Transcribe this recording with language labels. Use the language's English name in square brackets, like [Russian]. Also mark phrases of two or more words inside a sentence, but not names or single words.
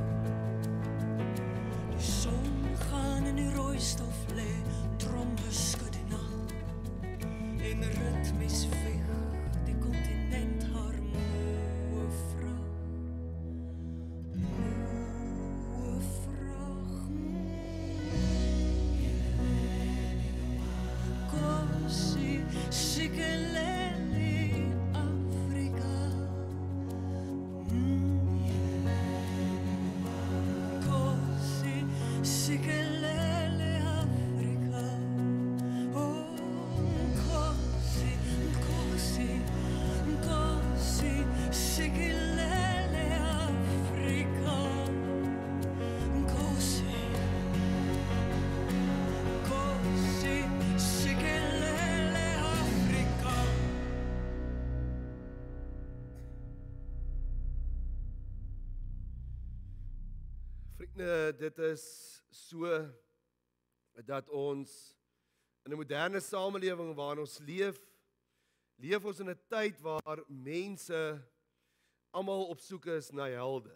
[Afrikaans] Die son gaan in die rooi stof lê, tromme skud die nag. En ritmies veg die kontinent haar moe vrag. Moe vrag. [Xhosa] Nkosi, Sikelele Afrika. Nkosi, Sikelele Afrika. Oh, Nkosi, Sikelele Afrika. Nkosi, Sikelele Afrika. [Afrikaans] Vriende, dit is so dat ons in 'n moderne samelewing waarin ons leef ons in 'n tyd waar mense almal op soek is na helde.